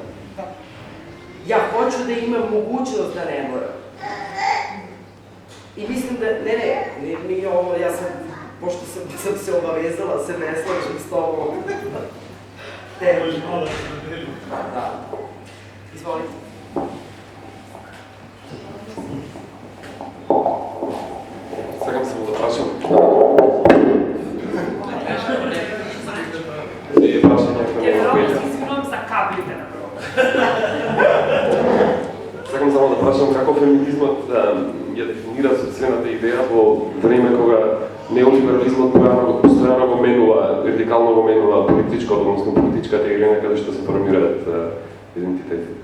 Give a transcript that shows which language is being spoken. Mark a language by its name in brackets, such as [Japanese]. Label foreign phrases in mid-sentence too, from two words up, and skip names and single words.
[Serbian] Ja hoću da imam mogućnost da ne moram. I mislim da, nije ovo, ja sam, pošto sam se obavezala, se ne slažem s tobom. Da. Izvolite. [Macedonian] Сакам само да прашам. Сакам само да прашам како феминизмот ја дефинира социјалната идеја во време кога неолиберализмот постојано го менува, радикално го менува односно политичката игра каде што се формираат идентитетите.